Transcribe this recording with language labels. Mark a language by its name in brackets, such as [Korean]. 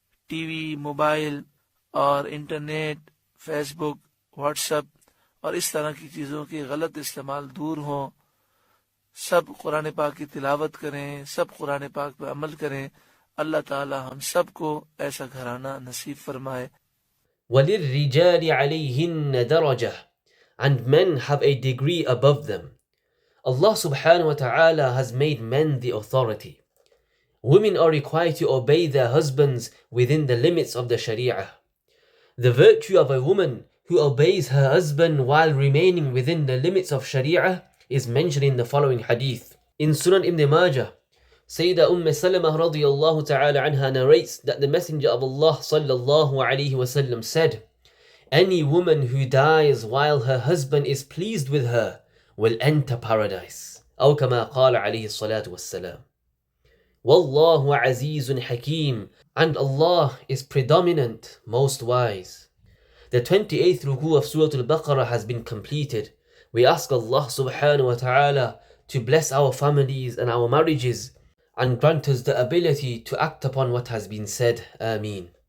[Urdu] T V, mobile اور internet, face بک، what's app اور اس طرح کی چیزوں کے غلط استعمال دور ہوں. سب قرآن پاک کی تلاوت کریں، سب قرآن پاک پہ عمل کریں. اللہ تعالی ہم سب کو ایسا گھرانہ نصیب فرمائے. [Arabic] وَلِلرِّجَالِ عَلَيْهِنَّ دَرَجَةٌ [English] and men have a degree above them. Allah subhanahu wa ta'ala has made men the authority. Women are required to obey their husbands within the limits of the Sharia. The virtue of a woman who obeys her husband while remaining within the limits of Sharia is mentioned in the following hadith. In Sunan Ibn Majah, Sayyidah Salama radiyallahu ta'ala anha narrates that the Messenger of Allah sallallahu alayhi wa sallam said, any woman who dies while her husband is pleased with her will enter paradise. [Arabic] أو كما قال عليه الصلاة والسلام. Wallahu azizun hakim, [English] and Allah is predominant, most wise. The 28th ruku of Surah Al-Baqarah has been completed. We ask Allah subhanahu wa ta'ala to bless our families and our marriages and grant us the ability to act upon what has been said. Ameen.